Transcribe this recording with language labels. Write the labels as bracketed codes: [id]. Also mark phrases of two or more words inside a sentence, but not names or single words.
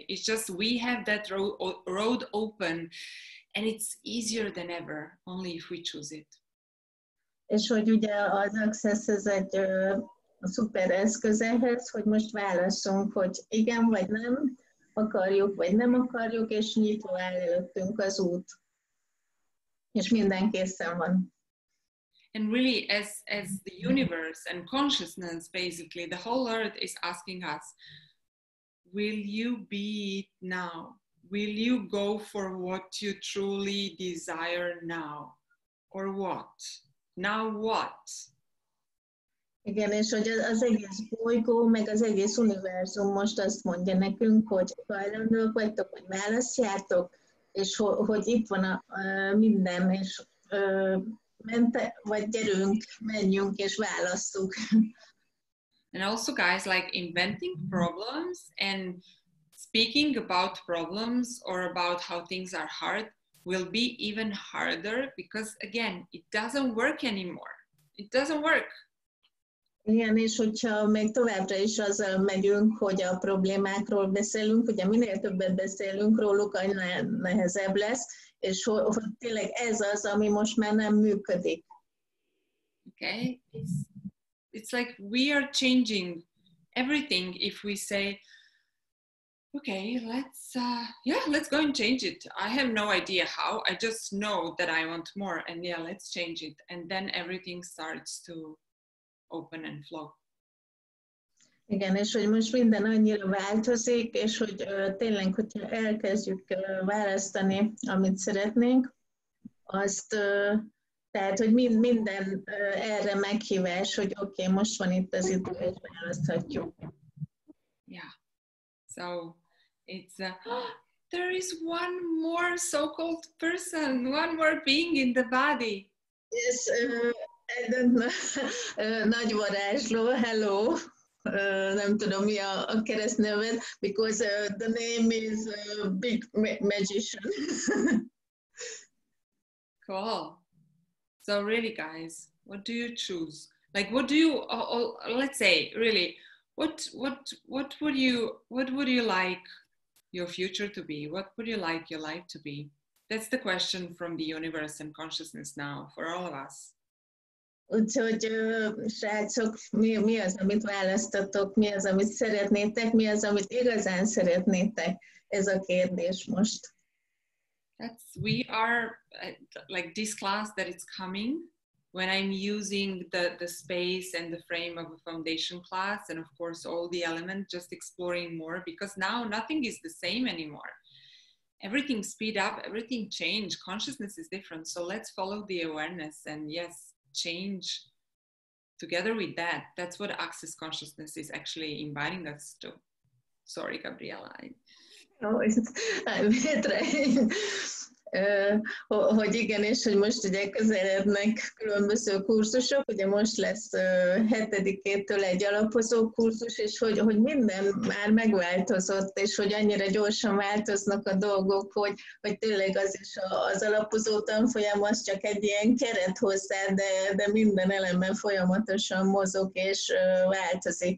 [en] It's just we have that road open, and it's easier than ever, only if we choose it. [hu] És hogy ugye az Access ez egy szuper eszköz ehhez, hogy most válaszunk, hogy igen vagy nem, akarjuk vagy nem akarjuk, és nyitva áll előttünk az út. És minden készen van. [en] And really, as the universe and consciousness, basically, the whole earth is asking us, will you be it now? Will you go for what you truly desire now? Or what? Now what? [hu] Igen, és hogy az egész bolygó, meg az egész univerzum most azt mondja nekünk, hogy hajlandók vagytok, hogy választjátok, és hogy itt van a minden, és vagy gyerünk, menjünk és válasszuk. [en] And also, guys, like inventing problems and speaking about problems or about how things are hard will be even harder because, again, it doesn't work anymore. It doesn't work. [hu] Igen, és hogyha még továbbra is azzal megyünk, hogy a problémákról beszélünk, ugye minél többet beszélünk róluk, annál nehezebb lesz, és hogy tényleg ez az, ami most már nem működik. [en] Okay, it's like we are changing everything if we say, okay, let's go and change it. I have no idea how, I just know that I want more, and yeah, let's change it. And then everything starts to open and flow. [hu] Igen, és hogy most minden annyira változik, és hogy tényleg, hogyha elkezdjük választani, amit szeretnénk, azt, tehát, hogy minden erre meghívás, hogy oké, most van itt az idő, és választhatjuk. [en] Yeah, so it's, there is one more so-called person, one more being in the body. Yes, I don't know. [hu] Nagy varázsló, hello. Nem tudom mi a keresztneved, [en] because the name is Big Magician. Cool. So really, guys, what do you choose? Like, what do you? Let's say, really, what would you like your future to be? What would you like your life to be? That's the question from the universe and consciousness now for all of us. [hu] Úgyhogy, srácok, mi az, amit választatok, mi az, amit szeretnétek, mi az, amit igazán szeretnétek? Ez a kérdés most. [en] We are, like this class that it's coming, when I'm using the space and the frame of a foundation class, and of course all the elements, just exploring more, because now nothing is the same anymore. Everything speed up, everything change, consciousness is different. So let's follow the awareness and yes, change together with that. That's what Access Consciousness is actually inviting us to. Sorry, Gabriela. [hu] Hogy igen, és hogy most ugye közelednek különböző kurzusok, ugye most lesz 7-től egy alapozó kurzus, és hogy minden már megváltozott, és hogy annyira gyorsan változnak a dolgok, hogy tényleg az is az alapozó tanfolyam az csak egy ilyen keret hozzá, de minden elemben folyamatosan mozog és változik.